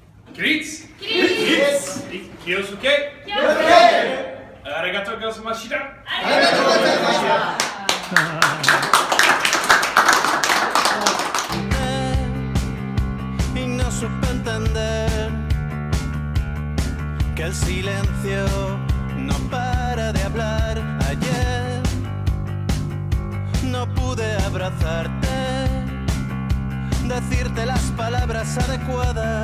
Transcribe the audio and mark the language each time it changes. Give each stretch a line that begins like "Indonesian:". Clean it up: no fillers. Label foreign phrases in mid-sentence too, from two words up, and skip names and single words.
Japanese: 起立。気をつけ。ありがとうございました。
Spanish: Y no supe entender que el silencio no para de hablar. Ayer no pude abrazarte, decirte las palabras adecuadas.